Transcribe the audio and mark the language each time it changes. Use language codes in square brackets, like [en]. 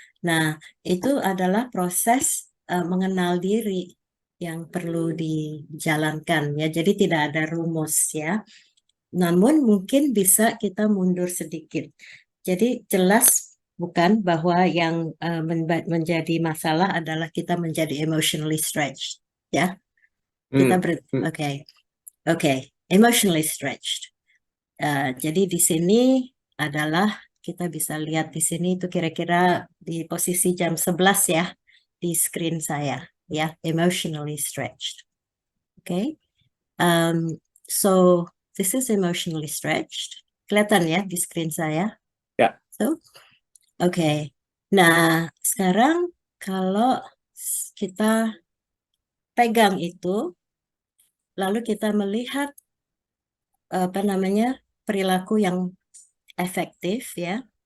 [id] Nah, itu adalah proses mengenal diri yang perlu dijalankan ya. Jadi tidak ada rumus ya. Namun mungkin bisa kita mundur sedikit. Jadi jelas bukan bahwa yang menjadi masalah adalah kita menjadi [en] emotionally stretched, [id] ya. Kita Hmm, hmm. oke, oke, [en] emotionally stretched. [id] Jadi di sini adalah kita bisa lihat di sini itu kira-kira di posisi jam 11 ya di screen saya, ya, [en] emotionally stretched. [id] Oke. [en] So this is emotionally stretched. [id] Kelihatan ya di screen saya. Ya, [en] So, [id] oke. Nah, sekarang kalau kita pegang itu, lalu kita melihat apa namanya perilaku yang efektif ya.